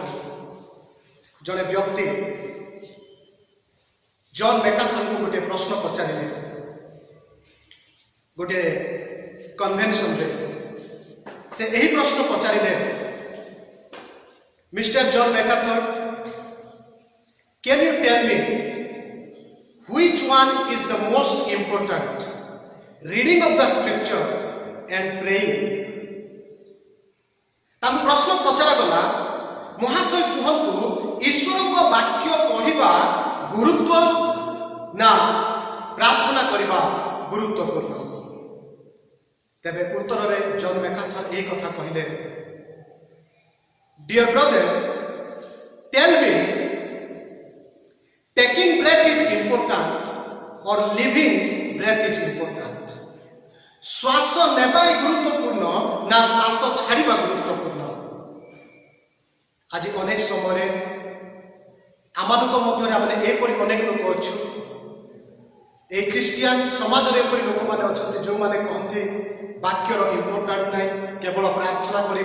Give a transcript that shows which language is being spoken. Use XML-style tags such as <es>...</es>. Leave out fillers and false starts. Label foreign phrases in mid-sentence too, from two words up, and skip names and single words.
<or>ଜଣେ ବ୍ୟକ୍ତି ଜନ୍ ମେକାଥରଙ୍କୁ ଗୋଟିଏ ପ୍ରଶ୍ନ ପଚାରିଲେ ଗୋଟିଏ କନଭେନସନରେ। ସେ ଏହି ପ୍ରଶ୍ନ ପଚାରିଲେ, ମିଷ୍ଟର ଜନ୍ ମେକାଥର,</or> <en>can you tell me which one is the most important, reading of the scripture and praying?</en> <or>ତାଙ୍କୁ ପ୍ରଶ୍ନ ପଚରାଗଲା, ମହାଶୟ କୁହନ୍ତୁ, ଈଶ୍ୱରଙ୍କ ବାକ୍ୟ ପଢ଼ିବା ଗୁରୁତ୍ୱ ନା ପ୍ରାର୍ଥନା କରିବା ଗୁରୁତ୍ୱପୂର୍ଣ୍ଣ? ତେବେ ଉତ୍ତରରେ ଜନ୍ ମେକାଥର ଏହି କଥା କହିଲେ,</or> <en>Dear brother, tell me, taking breath is important or living breath is important?</en> <or>ଶ୍ୱାସ ନେବା ଗୁରୁତ୍ୱପୂର୍ଣ୍ଣ ନା ଶ୍ୱାସ ଛାଡ଼ିବା ଗୁରୁତ୍ୱପୂର୍ଣ୍ଣ? ଆଜି ଅନେକ ସମୟରେ ଆମମାନଙ୍କ ମଧ୍ୟରେ ଆମେ ଏପରି ଅନେକ ଲୋକ ଅଛୁ, এই ଖ୍ରୀଷ୍ଟିଆନ ସମାଜରେ ଏପରି ଲୋକମାନେ ଅଛନ୍ତି ଯେଉଁମାନେ କହନ୍ତି ବାକ୍ୟର ଇମ୍ପୋର୍ଟାଣ୍ଟ ନାହିଁ, କେବଳ ପ୍ରାର୍ଥନା କରିବା।</or>